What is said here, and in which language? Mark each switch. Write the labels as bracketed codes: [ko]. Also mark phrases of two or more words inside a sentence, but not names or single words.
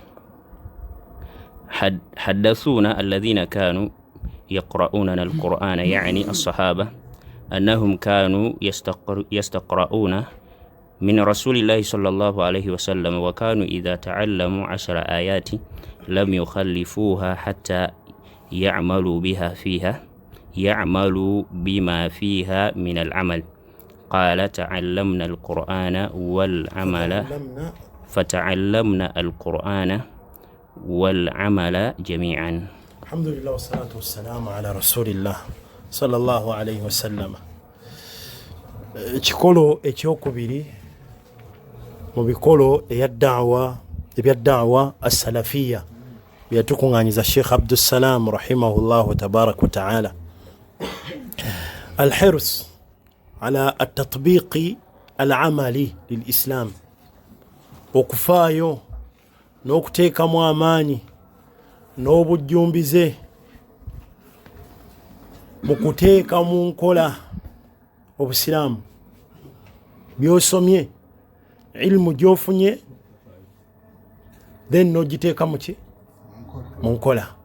[ar] حدثونا الذين كانوا يقرؤون القرآن يعني الصحابة أنهم كانوا يستقرؤون من رسول الله صلى الله عليه وسلم، وكانوا إذا تعلموا 10 آيات لم يخلفوها حتى يعملوا بما فيها من العمل. قال تعلمنا القرآن والعمل فتعلمنا القرآن والعمل جميعا. الحمد لله والصلاة والسلام على رسول الله صلى الله عليه وسلم. [lg] ekikolo ekyokubiri mu bikolo ebyaddawa as-salafiyya byatukuŋŋaanyiza Sheikh Abdussalam [ar] رحمه الله تبارك وتعالى. الحرص على التطبيق العملي للإسلام، [lg] okufaayo n'okuteekamu amaanyi n'obujjumbize mu kuteeka mu nkola obusiraamu byosomye, ilmu gyofunye, then n'ogiteeka mu nkola.